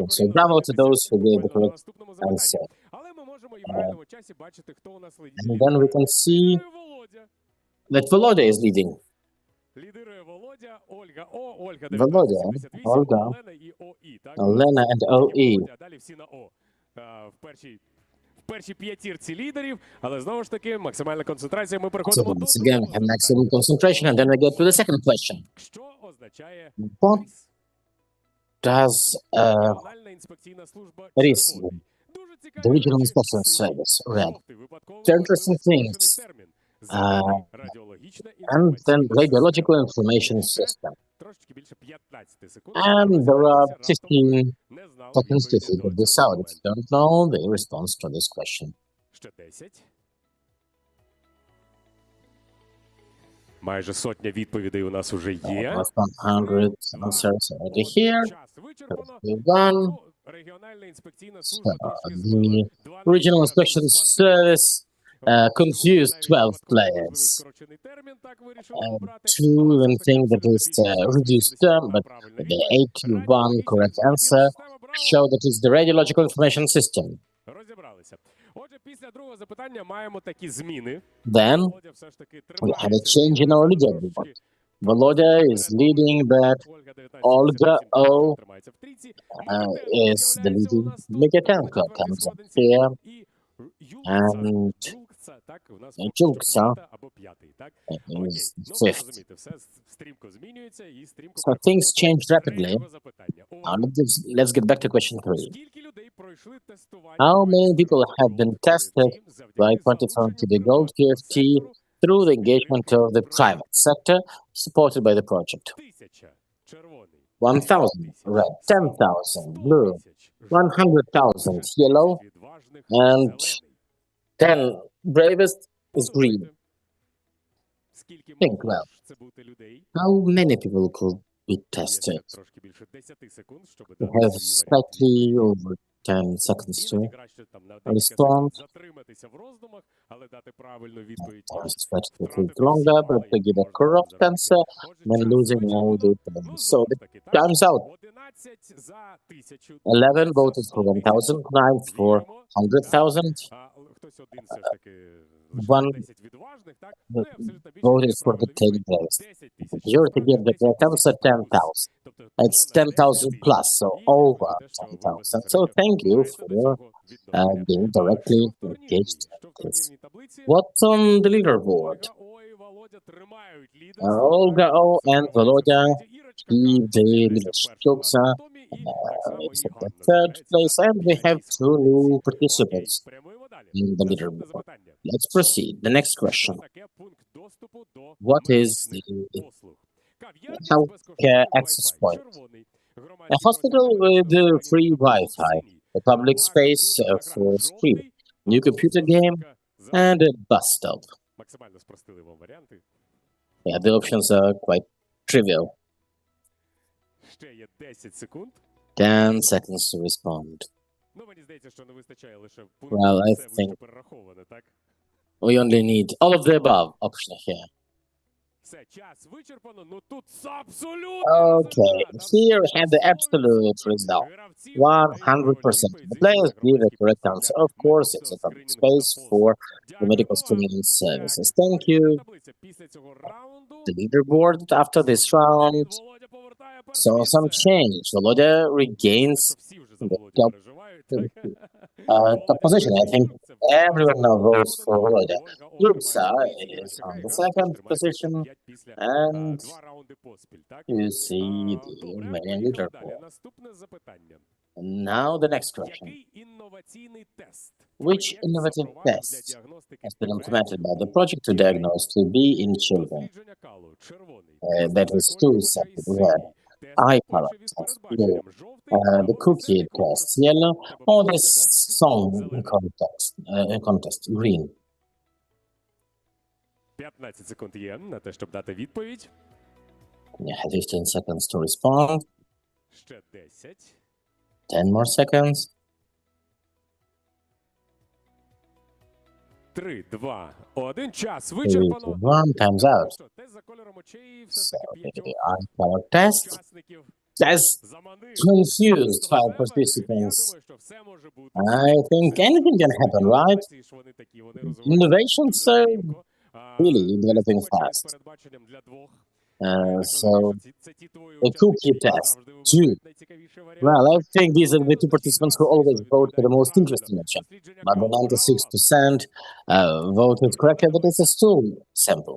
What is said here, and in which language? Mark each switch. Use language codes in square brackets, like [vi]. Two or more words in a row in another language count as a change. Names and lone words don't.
[en] So bravo to those who gave the correct answer. And then we can see that Volodya is leading. Volodya, Olga, Olena, and OE. [uk] В першій п'ятірці лідерів, але знову ж таки максимальна концентрація. Ми [en] So [uk] переходимо до [en] once again, we have maximum concentration, and then we get to the second question. [uk] Що означає [en] What RIS? does [uk] Регіональна інспекційна служба RIS, червоний. Дуже цікаві [en] the Regional [uk] речі. [en] Inspection Service, red? [uk] Жовтий випадково [en] There are interesting [uk] можливо [en] things. [uk] термін. Зелений радіологічна [en] And then [uk] інформаційна [en] Radiological Information System. [uk] Трошечки більше 15 секунд. [en] And there are 15 [uk] Не знав [en] seconds to [uk] відповіді [en] figure [uk] до [en] this [uk] цього [en] out. If [uk] моменту. [en] you don't know the response to this question. [uk] Ще 10. Майже сотня відповідей у нас уже є. [en] Almost 100 answers already here. [uk] Час вичерпано. [en] We won. [uk] Ну, регіональна інспекційна служба [en] So [uk] трошки [en] the [uk] збила. 12 [en] Regional Inspection Service confused 12 players. [uk] Скорочений термін, так вирішили обрати. [en] Two even think that it's a reduced term, but the 81 correct answer show that it's the Radiological Information System. [uk] Розібралися. Отже, після другого запитання маємо такі зміни. [en] Then [uk] Володя все ж таки [en] we have a [uk] тримається. [en] change in our leaderboard. Volodya is leading that. Olga O [uk] тримається в трійці. [en] is the leading. Mikatenko comes up here, and [uk] Так, у нас [en] Julksa [uk] або п'ятий, так? [en] is [uk] Ну, [en] fifth. [uk] розумієте, все стрімко змінюється і стрімко [en] So things [uk] переходимо [en] change [uk] до [en] rapidly. [uk] третього запитання. [en] Now let's get back to question 3. [uk] Скільки людей пройшли тестування? [en] How many people have been tested by quantifying the Gold QFT through the engagement of the private sector supported by the project? [uk] 1000 червоний, [en] 1,000 red, 10,000 blue, 100,000 yellow, [uk] відважних [en] and [uk] зелений. [en] 10 bravest is green. [uk] Скільки [en] Think [uk] могло [en] well. [uk] ж це бути людей? [en] How many people could be [uk] Є ще [en] tested? [uk] трошки більше 10 секунд, щоб [en] We [uk] дати [en] have [uk] свій варіант [en] slightly [uk] відповіді. [en] over 10 seconds to [uk] Іноді краще там на декілька [en] respond. [uk] секунд затриматися в роздумах, але дати правильну відповідь. [en] It's better to [uk] Втратити [en] take [uk] всі [en] longer, [uk] бали, [en] but to [uk] які [en] give a [uk] можна [en] correct [uk] заробити. [en] answer [uk] Отже, [en] than [uk] час [en] losing all [uk] вичерпано. [en] the points. [uk] Ну, [en] So [uk] знову [en] the [uk] ж таки, так? [en] time's out. [uk] 11 за 1000. [en] 11 [uk] за [en] voted for [uk] 100 000. [en] 1,000, 9 for [uk] Віримо, [en] 100,000. [uk] так? Хтось один все ж таки [en] One [uk] лише 10 відважних, так? Ну, і абсолютно більшість [en] voted [uk] дає [en] for the [uk] правильну [en] 10 [uk] відповідь. [en] best. [uk] 10 тисяч. [en] Majority gave the correct answer 10,000. [uk] Тобто [en] It's [uk] понад [en] 10,000 [uk] 10 [en] plus, so [uk] І дякую [en] over [uk] за те, що ви [en] 10,000. [uk] безпосередньо [en] So thank you [uk] маєте [en] for [uk] до цього відношення. [en] being [uk] Що [en] directly [uk] в турнірній? [en] engaged [uk] Що в [en] in this. [uk] турнірній таблиці? [en] What's on the leaderboard? [uk] Ольга, ой, Володя тримають лідерство. [en] Olga O and Volodya keep the leadership. [uk] Ірочка [en] Joksa is at the third place, and we have two new participants [uk] Прямуємо далі. [en] in the [uk] Наступне [en] leaderboard. [uk] запитання. [en] Let's proceed. The next [uk] Що [en] question. [uk] таке пункт доступу до [en] What is [uk] медичних [en] the [uk] послуг? Кав'ярня з [en] healthcare [uk] безкоштовним [en] access [uk] Wi-Fi. [en] point? [uk] Червоний. [en] A [uk] Громадські [en] hospital [uk] простори [en] with [uk] для [en] free [uk] охорони [en] Wi-Fi, [uk] синій. [en] a public [uk] Нова [en] space [uk] комп'ютерна [en] for [uk] гра. [en] stream, [uk] Жовтий. [en] new computer game, [uk] Зелений. [en] and a bus stop. [uk] Максимально спростили вам варіанти. [en] Yeah, the options are quite trivial. [uk] Ще є 10 секунд. [en] 10 seconds to respond. [uk] Ну, мені здається, що не вистачає лише [en] Well, [uk] пунктів. [en] I [uk] Все вище [en] think- [uk] перераховане, так? [en] We only need all of the above option here. [uk] Все, час вичерпано. Ну тут абсолютно [en] Okay, here we have the absolute result. [uk] 100%. [en] The players give a correct answer. Of course, it's a public space for the medical screening services. Thank you. The leaderboard after this round saw some change. Volodya regains the top position. I think everyone now votes for Volodya. Juksa is on the second position, and you see the remaining leaderboard. [uk] Наступне запитання. [en] And now the next question. [uk] Який інноваційний тест? [en] Which [uk] Проєкт [en] innovative [uk] запровадив [en] test [uk] для діагностики [en] has been [uk] ТБ [en] implemented by the project to diagnose TB in children? [uk] дослідження калу? Червоний. [en] That is two sample we have. Eye color test, blue. The cookie test, yellow. Or the song contest, green. [uk] 15 секунд є на те, щоб дати відповідь. [en] You have 15 seconds to respond. [uk] Ще 10. [en] 10 more seconds. 3, 2, 1. [uk] Час [en] 3, [uk] вичерпано. [en] 2, 1, time's out. [uk] Що, тест за кольором очей все ж [en] So [uk] таки [en] the [uk] 5 [en] eye color test [uk] учасників [en] has [uk] заманив. [en] confused [uk] до [en] 5 [uk] себе. Я [en] participants. [uk] думаю, що все може бути. [en] I think anything can happen, right? [uk] Інновації ж вони такі, вони розвиваються [en] Innovations [uk] дуже [en] are [uk] стрімко. [en] really developing [uk] Тест очей з [en] fast. [uk] передбаченням для двох. [en] So [uk] Це ті твої [en] the cookie [uk] учасники, які [en] test, [uk] завжди [en] two. [uk] вибирають найцікавіші варіанти. [en] Well, I think these are the two participants who always vote for the most interesting option. But the 96% voted correctly, but it's a still sample.